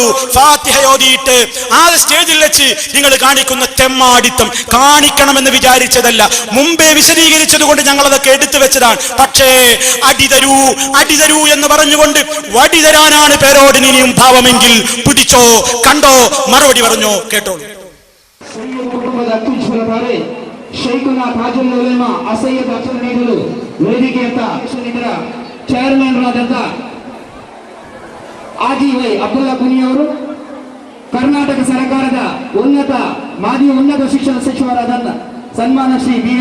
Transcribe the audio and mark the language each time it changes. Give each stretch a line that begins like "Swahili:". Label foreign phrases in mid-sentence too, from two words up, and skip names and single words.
Malayalam: ഫാത്തിഹ ഓതിയിട്ട് ആ സ്റ്റേജിൽ വെച്ച് നിങ്ങൾ കാണിക്കുന്ന തെമ്മാടിത്തം കാണിക്കണമെന്ന് വിചാരിച്ചതല്ല, മുമ്പേ വിശദീകരിച്ചത് കൊണ്ട് ഞങ്ങൾ അതൊക്കെ എടുത്തു വെച്ചതാണ്. പക്ഷേ അടിതരൂ എന്ന് പറഞ്ഞുകൊണ്ട് വടി തരാനാണ് പേരോടിന് ഇനിയും ഭാവമെങ്കിൽ പിടിച്ചോ, കണ്ടോ, മറുപടി പറഞ്ഞോ, കേട്ടോളൂ.
Kannada: ಆಜಿವೈ ಅಬ್ದುಲ್ಲಾ ಕುನಿ ಅವರು ಕರ್ನಾಟಕ ಸರ್ಕಾರದ ಮಾಜಿ ಉನ್ನತ ಶಿಕ್ಷಣ ಸಚಿವರಾದ ಸನ್ಮಾನ ಶ್ರೀ ಬಿ.ಎ.